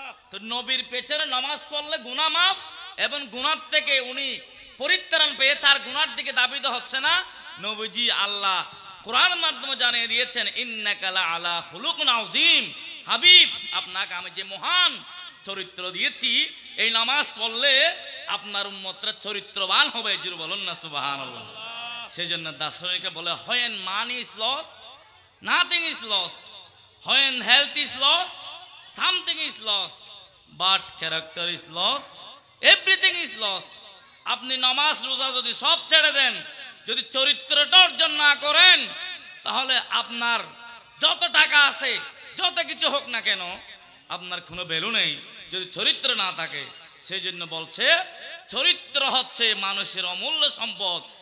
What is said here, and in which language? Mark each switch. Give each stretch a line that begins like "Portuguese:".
Bangla: তো নবীর পেছনে নামাজ পড়লে গুনাহ মাফ, এবং গুনাহ থেকে উনি পরিত্রাণ পেয়েছে, আর গুনার দিকে দাবিত হচ্ছে না। নবীজি আল্লাহ কোরআনের মাধ্যমে জানিয়ে দিয়েছেন,
Arabic: ইন্নাকা লাআলা খুলুকুন আযীম,
Bangla: হাবিব আপনাকে আমি যে মহান চরিত্র দিয়েছি, এই নামাজ পড়লে আপনার উম্মতরা চরিত্রবান হবে। জোরে বলুন না সুবহানাল্লাহ। সেজন্য দার্শনিকরা বলে,
English: when money is lost nothing is lost, when health is lost something is lost, but character is lost everything is lost.
Bangla: আপনি নামাজ রোজা যদি সব ছেড়ে দেন, যদি চরিত্রটা অর্জন না করেন, তাহলে আপনার যত টাকা আছে, যত কিছু হোক না কেন, আপনার কোনো ভ্যালু নেই যদি চরিত্র না থাকে। সেই জন্য বলছে চরিত্র হচ্ছে মানুষের অমূল্য সম্পদ।